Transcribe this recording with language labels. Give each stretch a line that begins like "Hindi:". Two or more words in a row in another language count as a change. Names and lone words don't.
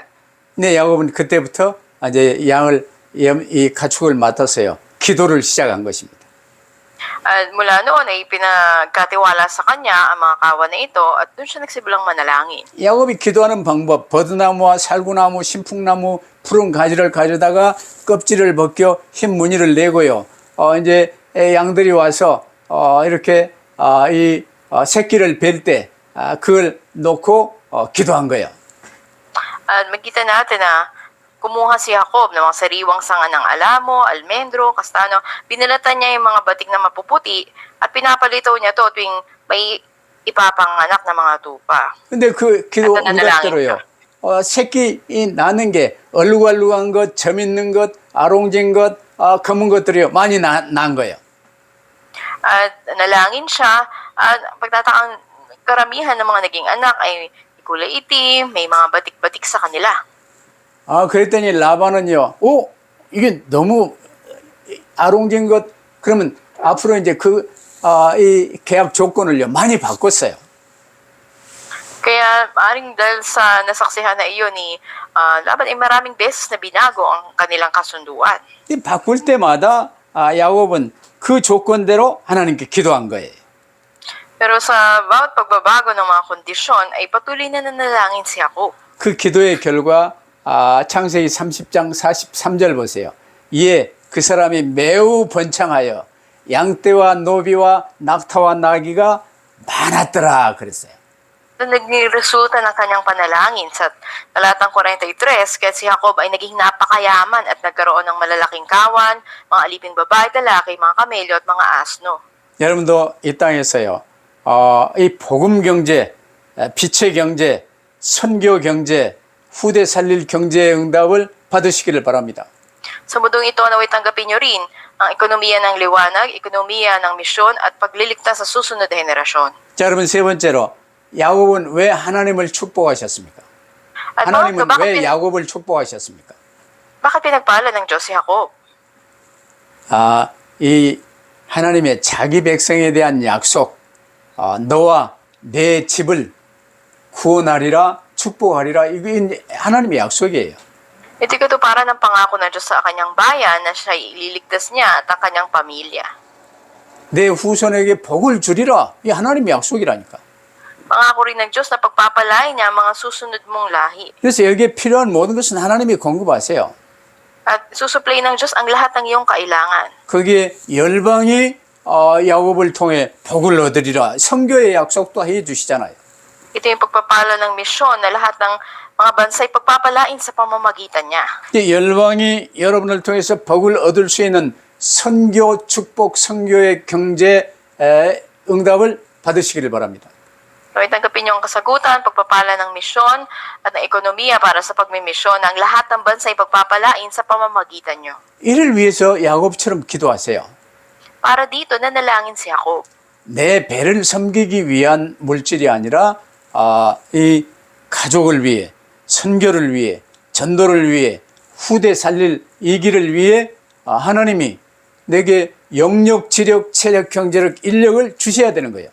Korean: 네, 야곱은 그때부터 이제 이 가축을 맡았어요. 기도를 시작한 것입니다.
Filipino: At mula noon ay pinagkatiwala sa kanya ang mga kawan na ito at doon siya nagsimulang manalangin.
Korean: 야곱이 기도하는 방법, 버드나무와 살구나무, 신풍나무, 푸른 가지를 가져다가 껍질을 벗겨 흰 무늬를 내고요. 이제 양들이 와서 이렇게 이 새끼를 뵐 때 그걸 놓고 기도한 거예요.
Filipino: At magkita natin na kumuha si Jacob ng mga sariwang sanga ng alamo, almendro, kastano. Binalatan niya yung mga batik na mapuputi at pinapalitaw niya to tuwing may ipapanganak na mga tupa.
Korean: 근데 그 기도 응답대로요. 새끼 나는 게 얼룩얼룩한 것, 점 있는 것, 아롱진 것, 검은 것들이요 많이 난 거예요.
Filipino: At nalangin siya at pagtatakang karamihan ng mga naging anak ay kulay itim, may mga batik-batik sa kanila.
Korean: 그랬더니 라반은요, 이게 너무 아롱진 것, 그러면 앞으로 이제 이 계약 조건을요, 많이 바꿨어요.
Filipino: Kaya maaaring dahil sa nasaksihan na iyon ni Laban ay maraming beses na binago ang kanilang kasunduan.
Korean: 이 바꿀 때마다 야곱은 그 조건대로 하나님께 기도한 거예요.
Filipino: Pero sa bawat pagbabago ng mga kondisyon ay patuloy na nanalangin si Jacob.
Korean: 그 기도의 결과 창세기 30장 43절 보세요. 이에 그 사람이 매우 번창하여 양떼와 노비와 낙타와 나귀가 많았더라 그랬어요.
Filipino: Nagniresulta ng kanyang panalangin sa talatang 43, kaya si Jacob ay naging napakayaman at nagkaroon ng malalaking kawan, mga aliping babae, lalaki, mga kamelyo at mga asno.
Korean: 여러분도 이 땅에서요, 이 복음 경제, 빛의 경제, 선교 경제, 후대 살릴 경제의 응답을 받으시기를 바랍니다.
Filipino: Sa mundong ito, naway tanggapin nyo rin ang ekonomiya ng liwanag, ekonomiya ng misyon at pagliligtas sa susunod na henerasyon.
Korean: 자, 여러분 세 번째로 야곱은 왜 하나님을 축복하셨습니까?
Filipino: At
Korean: 하나님은
Filipino: bakit,
Korean: 왜 야곱을 축복하셨습니까?
Filipino: bakit pinagpala ng Diyos si Jacob?
Korean: 이 하나님의 자기 백성에 대한 약속, 너와 내 집을 구원하리라 축복하리라. 이게 하나님의 약속이에요.
Filipino: Ito ito para ng pangako ng Diyos sa kanyang bayan na siya ililigtas niya at ang kanyang pamilya.
Korean: 내 후손에게 복을 주리라. 이 하나님의 약속이라니까.
Filipino: Pangako rin ng Diyos na pagpapalain niya ang mga susunod mong lahi.
Korean: 그래서 여기에 필요한 모든 것은 하나님이 공급하세요.
Filipino: At susupply ng Diyos ang lahat ng iyong kailangan.
Korean: 거기에 열방이 야곱을 통해 복을 얻으리라. 선교의 약속도 해 주시잖아요.
Filipino: Ito yung pagpapala ng misyon na lahat ng mga bansa'y pagpapalain sa pamamagitan niya.
Korean: 이 열방이 여러분을 통해서 복을 얻을 수 있는 선교 축복 선교의 경제 응답을 받으시기를 바랍니다.
Filipino: Kaya tanggapin niyo ang kasagutan, pagpapala ng misyon at ng ekonomiya para sa pagmimisyon ng lahat ng bansa'y pagpapalain sa pamamagitan niyo.
Korean: 이를 위해서 야곱처럼 기도하세요.
Filipino: Para dito, nanalangin si Jacob.
Korean: 내 배를 섬기기 위한 물질이 아니라 이 가족을 위해 선교를 위해 전도를 위해 후대 살릴 이 길을 위해 하나님이 내게 영력, 지력, 체력, 경제력, 인력을 주셔야 되는 거예요.